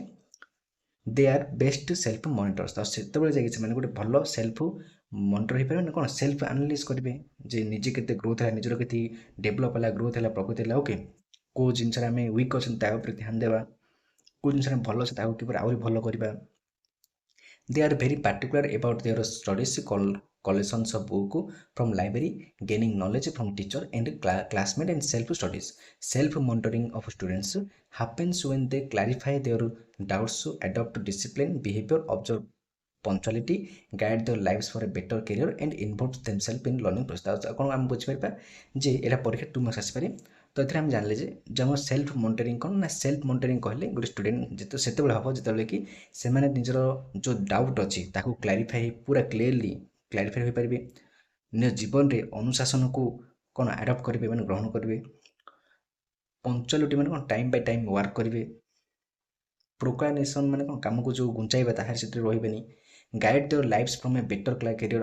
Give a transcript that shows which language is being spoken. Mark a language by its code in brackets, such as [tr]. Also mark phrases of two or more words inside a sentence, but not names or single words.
[en] they are best self monitors. [or] ଆଉ ସେତେବେଳେ ଯାଇକି ସେମାନେ ଗୋଟେ ଭଲ [en] self monitor [or] ହେଇପାରିବେ ନା କ'ଣ [en] self analysis [or] କରିବେ ଯେ ନିଜେ କେତେ ଗ୍ରୋଥ୍ ହେଲା, ନିଜର କେତେ ଡେଭଲପ୍ ହେଲା, ଗ୍ରୋଥ୍ ହେଲା, ପ୍ରଗତି ହେଲା. ଓକେ, କେଉଁ ଜିନିଷରେ ଆମେ ୱିକ୍ ଅଛନ୍ତି ତା ଉପରେ ଧ୍ୟାନ ଦେବା, କେଉଁ ଜିନିଷରେ ଭଲ ଅଛି ତାକୁ କିପରି ଆହୁରି ଭଲ କରିବା. [en] They are very particular about their studies, collections of book from library, gaining knowledge from teacher and classmate and self studies. Self monitoring of students happens when they clarify their doubts, adopt discipline behavior, observe punctuality, guide their lives for a better career and involve themselves in learning process. [or] କ'ଣ ଆମେ ବୁଝିପାରିବା ଯେ ଏଇଟା ପରୀକ୍ଷା 2 ମାର୍କ୍ସ ଆସିପାରେ. ତ ଏଥିରେ ଆମେ ଜାଣିଲେ ଯେ ଆମର [en] self monitoring [or] କ'ଣ ନା [en] self monitoring [or] କହିଲେ ଗୋଟେ ଷ୍ଟୁଡେଣ୍ଟ ସେତେବେଳେ ହେବ ଯେତେବେଳେ କି ସେମାନେ ନିଜର ଯେଉଁ ଡାଉଟ୍ ଅଛି ତାକୁ ପୁରା [en] clearly clarify [or] ହୋଇପାରିବେ, ନିଜ ଜୀବନରେ ଅନୁଶାସନକୁ କ'ଣ ଆଡପ୍ଟ କରିବେ ମାନେ ଗ୍ରହଣ କରିବେ, ପଞ୍ଚୁଆଲିଟି ମାନେ କ'ଣ [en] time by time work [or] କରିବେ, ପ୍ରୋକ୍ରାନେସନ୍ ମାନେ କ'ଣ କାମକୁ ଯେଉଁ ଘୁଞ୍ଚାଇବା ତାହାର ସେଥିରେ ରହିବେନି, [en] guide their lives from a better career.